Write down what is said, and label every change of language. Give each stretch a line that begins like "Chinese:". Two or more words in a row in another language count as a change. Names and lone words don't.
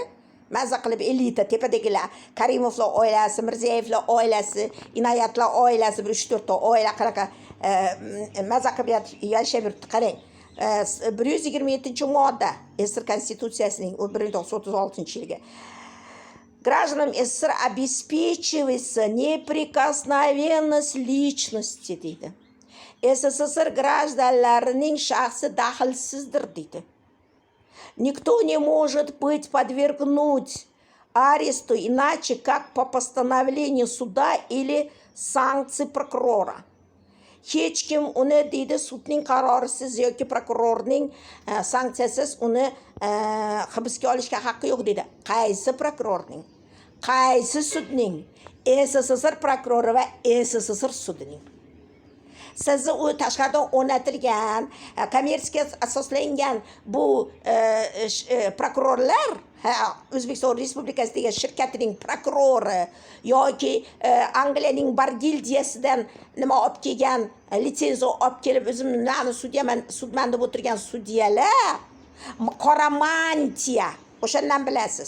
Uzbek: Mazza qilib elita tepadagilar, Karimovlar oilasi, Mirziyoyevlar oilasi, Inoyatlar oilasi, 3-4 ta oila qanaqa mazza qilib yashab yuribdi. Qarang. 127-modda SSR konstitutsiyasining 1936-yilga.
Russian: Гражданам СССР обеспечивается неприкосновенность личности deydi.
Uzbek: СССР гражданлarining shaxsi daxlsizdir deydi.
Russian: Никто не может быть подвергнуть аресту иначе, как по постановлению суда или санкции прокурора.
Uzbek: Hech kim uni deydi sudning qarorisiz yoki prokurorning sanksiyasiz uni hibsga olishga haqqi yo'q deydi. Qaysi prokurorning? Qaysi sudning? SSSR prokurori va SSSR sudining. Sizni u tashqaridan o'rnatilgan, kommersiyaga asoslangan bu prokurorlar, O'zbekiston Respublikasidagi shirkatining prokurori yoki Angliyaning bar gildiyasidan nima olib kelgan, litsenziya olib kelib o'zimni sudman deb o'tirgan sudyalar, qora mantiya, o'shandan bilasiz.